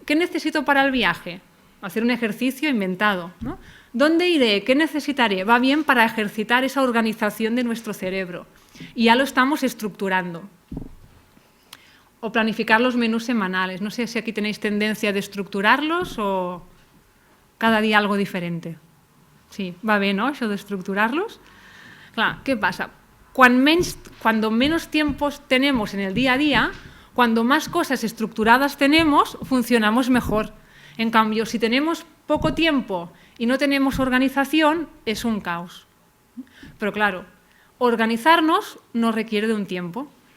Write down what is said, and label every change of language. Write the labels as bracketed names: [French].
[Spanish] ¿Qué necesito para el viaje? Hacer un ejercicio inventado, ¿no? ¿Dónde iré? ¿Qué necesitaré? Va bien para ejercitar esa organización de nuestro cerebro. Y ya lo estamos estructurando. O planificar los menús semanales. No sé si aquí tenéis tendencia de estructurarlos o cada día algo diferente. [Catalan] Sí, va bé, no?, això d'estructurar-los. Clar, què passa? [Spanish] Cuando menos tiempos tenemos en el día a día, cuando más cosas estructuradas tenemos, funcionamos mejor. En cambio, si tenemos poco tiempo y no tenemos organización, es un caos. Pero claro, organizarnos nos requiere de un tiempo.